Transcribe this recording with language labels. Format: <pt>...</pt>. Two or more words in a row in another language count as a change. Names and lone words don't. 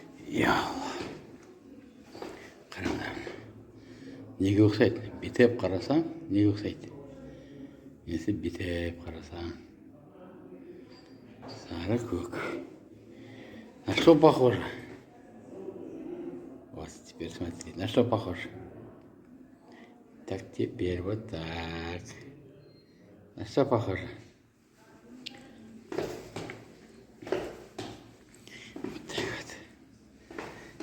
<kk>Ялла. Қараңдар. Неге ұқсайды? Бетеп қарасаң, неге ұқсайды? Несі бетеп қарасаң? Сары көк.</kk> <ru>На что похоже? Вот теперь смотри, на что похоже? Так, теперь вот так. На что похоже? Вот так вот.</ru>